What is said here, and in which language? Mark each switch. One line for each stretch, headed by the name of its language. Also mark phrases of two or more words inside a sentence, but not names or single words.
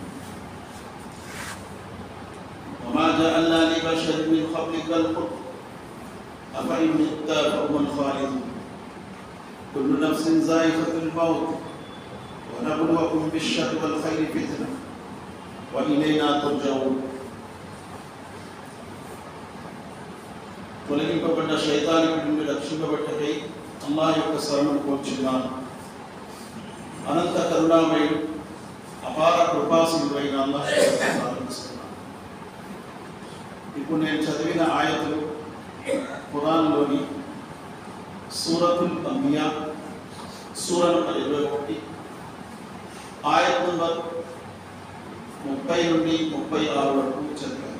Arabic: وما جعلنا لبشر من قبلك الخلد أفإن مت فهم الخالدون. كل نفس ذائقة الموت ونبلوكم بالشر والخير فتنة وإلينا ترجعون.
Telugu: తొలగింపబడ్డ శైతానిక నుండి రక్షింపబట్టకై అల్లాహ్ యొక్క శరణు కోరుచున్నాను. అనంత కరుణామయుడు అపార కృపాశీలుడైన అల్లాహ్ ప్రారంభిస్తున్నాను. ఇప్పుడు నేను చదివిన ఆయతులు ఖురాన్లోని సూరతుల్ అంబియా సూర నంబర్ 21 ఆయత్ నంబర్ 30 నుండి 36 వరకు చదివాను.